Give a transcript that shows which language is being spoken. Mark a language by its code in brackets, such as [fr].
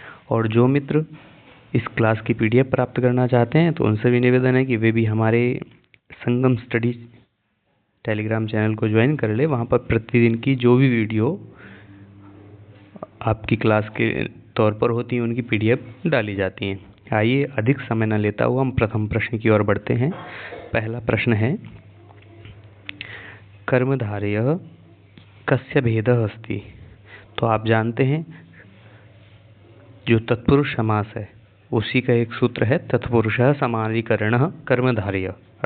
[hi] और जो मित्र इस क्लास की PDF प्राप्त करना चाहते हैं तो उनसे भी निवेदन है कि वे भी हमारे संगम स्टडी टेलीग्राम चैनल को ज्वाइन कर ले। वहाँ पर प्रतिदिन की जो भी वीडियो आपकी क्लास के तौर पर होती हैं, उनकी PDF डाली जाती हैं। आइए, अधिक समय न लेता हुआ हम प्रथम प्रश्न की ओर बढ़ते हैं। पहला प्रश्न है, [sa] कर्मधारयः कस्य भेदः अस्ति। [hi] तो आप जानते हैं, जो तत्पुरुष समास है उसी का एक सूत्र है, [sa] तत्पुरुषः समानाधिकरणः कर्मधारयः।